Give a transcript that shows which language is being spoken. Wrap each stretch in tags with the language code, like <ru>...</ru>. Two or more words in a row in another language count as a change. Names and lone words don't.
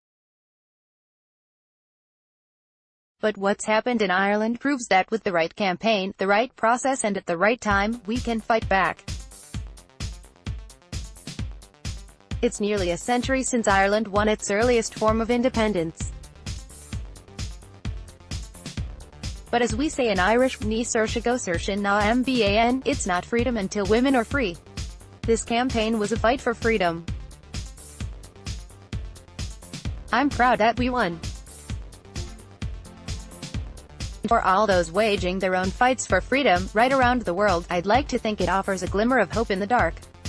<en>But what's happened in Ireland proves that with the right campaign, the right process and at the right time, we can fight back. It's nearly a century since Ireland won its earliest form of independence. But as we say in Irish,</en> <ga>ní saoirse go saoirse ná mban,</ga> <en>it's not freedom until women are free. This campaign was a fight for freedom. I'm proud that we won. For all those waging their own fights for freedom, right around the world, I'd like to think it offers a glimmer of hope in the dark.</en>